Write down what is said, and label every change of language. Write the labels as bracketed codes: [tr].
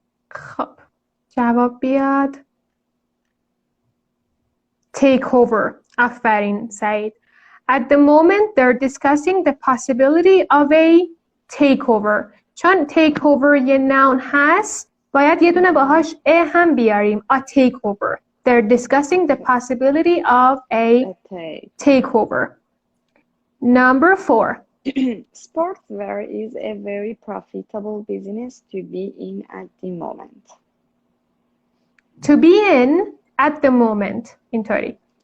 [fa] خب جواب بیاد take over. آفرین سعید. [en] At the moment they're discussing the possibility of a takeover. [fa] چون takeover یه noun هست باید یه دونه باهاش a هم بیاریم. [en] A takeover. They're discussing the possibility of a takeover. Number 4. Sportswear is a very profitable business to be in at the moment. To be in at the moment. اینطوری.